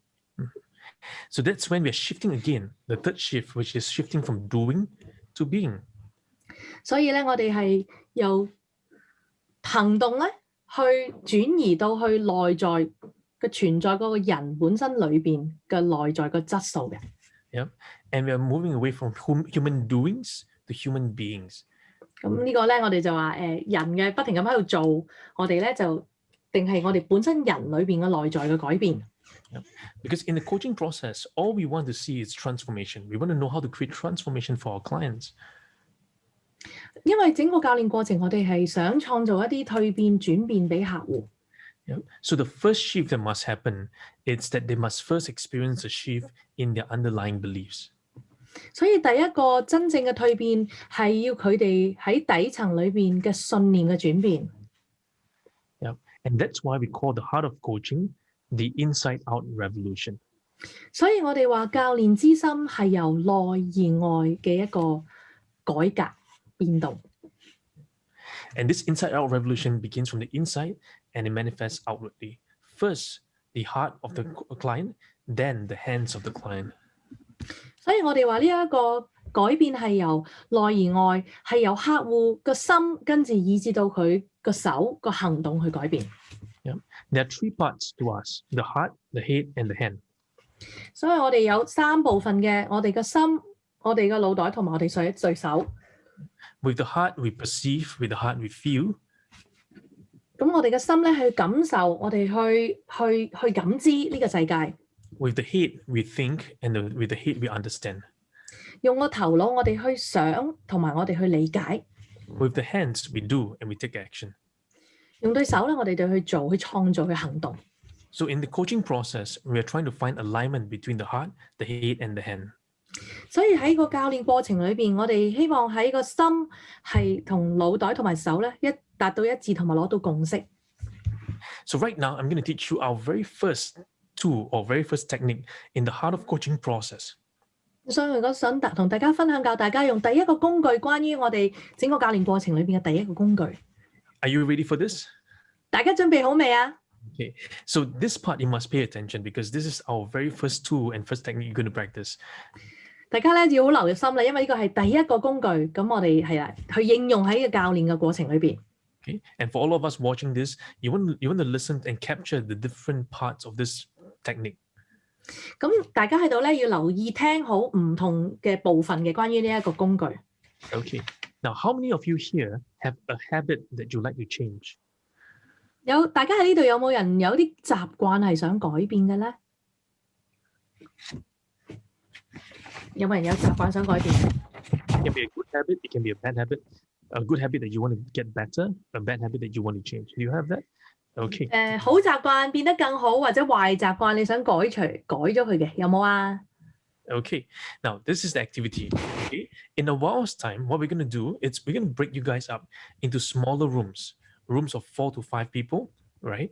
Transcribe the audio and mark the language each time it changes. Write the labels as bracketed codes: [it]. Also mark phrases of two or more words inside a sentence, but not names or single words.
[en] So that's when we're shifting again, the third shift, which is shifting from doing to being. [yue] 所以咧，我哋係由行動咧去轉移到去內在嘅存在嗰個人本身裏邊嘅內在個質素嘅。 [en] Yeah, and we are moving away from human doings to human beings. [yue] 咁呢個咧，我哋就話人嘅不停咁喺度做，我哋咧就定係我哋本身人裏邊嘅內在嘅改變。 [en] Yeah. Because in the coaching process, all we want to see is transformation. We want to know how to create transformation for our clients. [yue] 因為整個教練過程，我哋係想創造一啲蛻變轉變俾客戶。 [en] Yeah. So the first shift that must happen is that they must first experience a shift in their underlying beliefs. [yue] 所以第一個真正嘅蛻變係要佢哋喺底層裏邊嘅信念嘅轉變。 [en] Yeah. And that's why we call the heart of coaching the inside-out revolution. [yue] 所以我哋話教練之心係由內而外嘅一個改革變動。 [en] And this inside-out revolution begins from the inside and it manifests outwardly. First, the heart of the client, then the hands of the client. [yue] 所以我哋話呢一個改變係由內而外，係由客戶個心跟住以至到佢個手個行動去改變。 [en] Yeah. There are three parts to us: the heart, the head, and the hand. [yue] 所以我哋有三部分嘅，我哋個心、我哋個腦袋同埋我哋對手。 [en] With the heart, we perceive. With the heart, we feel. [yue] 咁我哋嘅心咧去感受，我哋去感知呢個世界。 [en] With the head, we think, and with the head, we understand. [yue] 用個頭腦，我哋去想，同埋我哋去理解。 [en] With the hands, we do, and we take action. [yue] 用對手咧，我哋就去做、去創造、去行動。 [en] So in the coaching process, we are trying to find alignment between the heart, the head, and the hand. [yue] 所以喺個教練過程裏邊，我哋希望喺個心係同腦袋同埋手咧達到一致，同埋攞到共識。 [en] So right now, I'm going to teach you our very first tool or very first technique in the heart of coaching process. [yue] 所以我想同大家分享，教大家用第一個工具，關於我哋整個教練過程裏邊嘅第一個工具。 [en] Are you ready for this? [yue] 大家準備好未啊？ [en] Okay, so this part you must pay attention because this is our very first tool and first technique you're going to practice. [yue] 大家咧要好留入心啦，因為呢個係第一個工具，咁我哋係啦，去應用喺個教練嘅過程裏邊。 [en] Okay, and for all of us watching this, you want to listen and capture the different parts of this technique. [yue] 咁大家喺度咧要留意聽好唔同嘅部分嘅關於呢一個工具。 [en] Okay, now how many of you here have a habit that you like to change? [yue] 大家喺呢度有冇人有啲習慣係想改變嘅咧？有冇人有習慣想改變？ [en] It can be a good habit, it can be a bad habit. A good habit that you want to get better, a bad habit that you want to change. Do you have that? Okay. [yue] 好習慣變得更好，或者壞習慣你想改咗佢嘅，有冇啊？ [en] Okay, now this is the activity. Okay, in a while's time, what we're going to do is we're going to break you guys up into smaller rooms of 4 to 5 people, right?